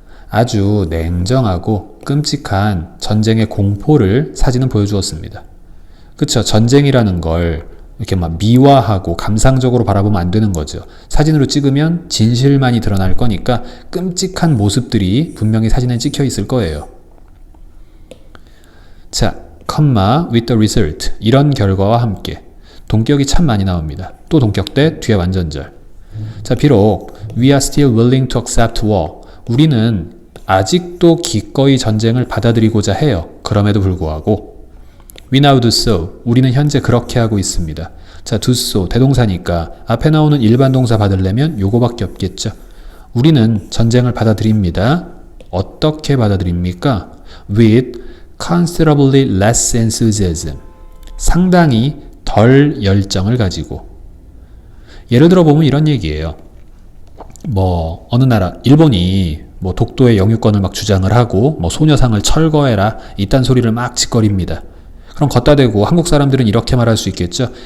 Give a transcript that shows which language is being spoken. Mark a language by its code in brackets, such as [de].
[ko] 아주 냉정하고 끔찍한 전쟁의 공포를 사진은 보여주었습니다. 그쵸? 전쟁이라는 걸 이렇게 막 미화하고 감상적으로 바라보면 안 되는 거죠. 사진으로 찍으면 진실만이 드러날 거니까 끔찍한 모습들이 분명히 사진에 찍혀 있을 거예요. 자, 컴마 [en] with the result. [ko] 이런 결과와 함께. 동격이 참 많이 나옵니다. 또 동격대 뒤에 완전절. 자, 비록 [en] we are still willing to accept war. [ko] 우리는 아직도 기꺼이 전쟁을 받아들이고자 해요. 그럼에도 불구하고 [en] we now do so. [ko] 우리는 현재 그렇게 하고 있습니다. 자, do so 대동사니까 앞에 나오는 일반 동사 받으려면 요거밖에 없겠죠. 우리는 전쟁을 받아들입니다. 어떻게 받아들입니까? [en] with considerably less enthusiasm. [ko] 상당히 덜 열정을 가지고. 예를 들어 보면 이런 얘기예요. 뭐 어느 나라 일본이 뭐 독도의 영유권을 막 주장을 하고 뭐 소녀상을 철거해라 이딴 소리를 막 짓거립니다. 그럼 걷다 대고 한국 사람들은 이렇게 말할 수 있겠죠.